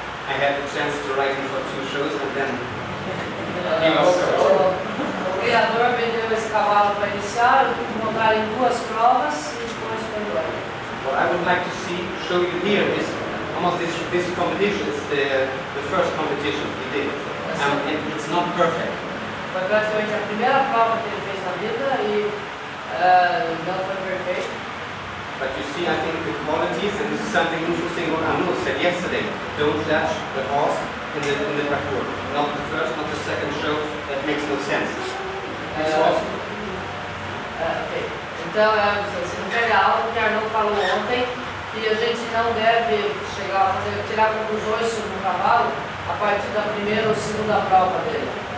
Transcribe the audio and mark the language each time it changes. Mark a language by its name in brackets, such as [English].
[English] I had the chance to ride him for 2 shows and then he was [Portuguese] O criador vendeu esse cavalo para iniciar, eu tive que montar em 2 provas e depois foi embora. [English] what I would like to show you here is almost this competition. It's the first competition he did. And it's not perfect. [Portuguese] Foi praticamente a primeira prova que ele fez na vida e não foi perfeito. [English] But you see, I think the qualities, and this is something interesting what Anu said yesterday. Don't judge the horse in the parcours. Not the first, not the second show. That makes no sense. This horse. Okay. [Portuguese] Então, você não pega a aula que a Arnaud falou ontem, que a gente não deve chegar a tirar conclusões sobre um cavalo a partir da primeira ou segunda prova dele.